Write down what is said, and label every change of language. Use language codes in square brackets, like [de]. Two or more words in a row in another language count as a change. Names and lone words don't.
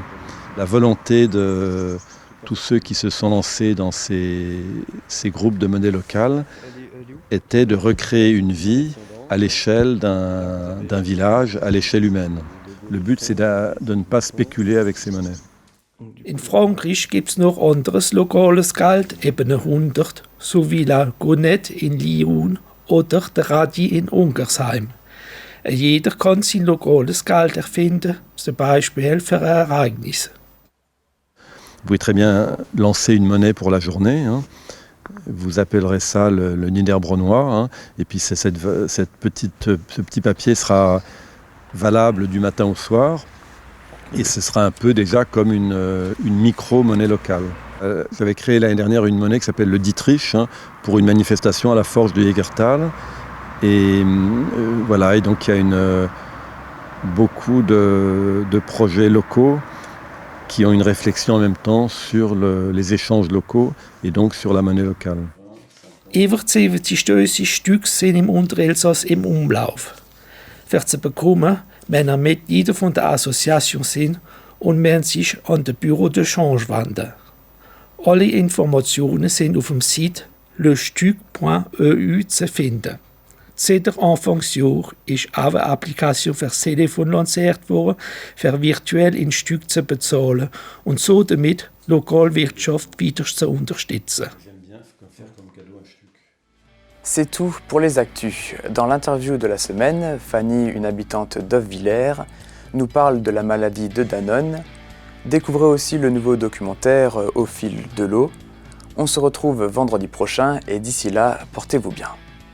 [fr] La volonté de tous ceux qui se sont lancés dans ces groupes de monnaie locale était de recréer une vie à l'échelle d'un village, à l'échelle humaine. Le but, c'est de ne pas spéculer avec ces monnaies. [de] In Frankreich gibt es noch anderes lokales Geld, eben 100, sowie la Gonette in Lyon oder der Radi in Ungersheim. Jeder kann sein lokales Geld erfinden, zum Beispiel für ein Ereignis. [fr] Vous pouvez très bien lancer une monnaie pour la journée. Hein. Vous appellerez ça le Niederbronnois. Hein. Et puis ce petit papier sera valable du matin au soir. Et ce sera un peu déjà comme une micro-monnaie locale. J'avais créé l'année dernière une monnaie qui s'appelle le Dietrich, hein, pour une manifestation à la Forge de Jägertal. Et voilà, et donc il y a beaucoup de projets locaux qui ont une réflexion en même temps sur les échanges locaux et donc sur la monnaie locale. [de] Über 70 Stück sind im Unterelsass im Umlauf. Für zu bekommen, wenn ihr Mitglieder von der Association sind und müssen sich an das Büro [fr] de Change [de] wenden. Alle Informationen sind auf dem Site lestuc.eu zu finden. Seit der Anfangsjahr ist auch eine Applikation für das Telefon lanciert worden, für virtuell in Stück zu bezahlen und so damit die Lokalwirtschaft weiter zu unterstützen. [fr] C'est tout pour les actus. Dans l'interview de la semaine, Fanny, une habitante d'Offvillers, nous parle de la maladie de Danone. Découvrez aussi le nouveau documentaire Au fil de l'eau. On se retrouve vendredi prochain et d'ici là, portez-vous bien.